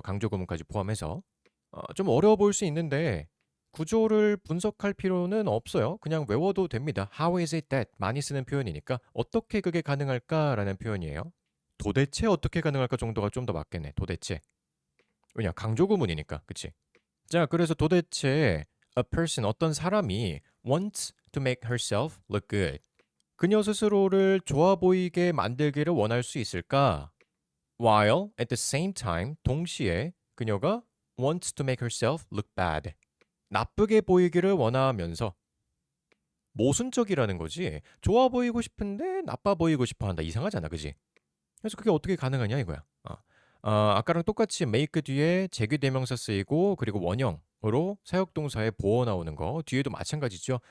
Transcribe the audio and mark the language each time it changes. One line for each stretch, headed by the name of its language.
Korean: 강조 구문까지 포함해서. 좀 어려워 보일 수 있는데 구조를 분석할 필요는 없어요. 그냥 외워도 됩니다.
English: How is it that?
Korean: 많이 쓰는 표현이니까 어떻게 그게 가능할까라는 표현이에요. 도대체 어떻게 가능할까 정도가 좀 더 맞겠네. 도대체. 왜냐 강조 구문이니까. 그치? 자, 그래서 도대체
English: a person
Korean: 어떤 사람이
English: wants to make herself look good.
Korean: 그녀 스스로를 좋아 보이게 만들기를 원할 수 있을까?
English: While at the same time
Korean: 동시에 그녀가
English: wants to make herself look bad.
Korean: 나쁘게 보이기를 원하면서 모순적이라는 거지. 좋아 보이고 싶은데 나빠 보이고 싶어 한다. 이상하잖아. 그지? 그래서 그게 어떻게 가능하냐 이거야. 아까랑 똑같이 make 뒤에 제귀대명사 쓰이고 그리고 원형으로 사역동사에 보어 나오는 거 뒤에도 마찬가지죠.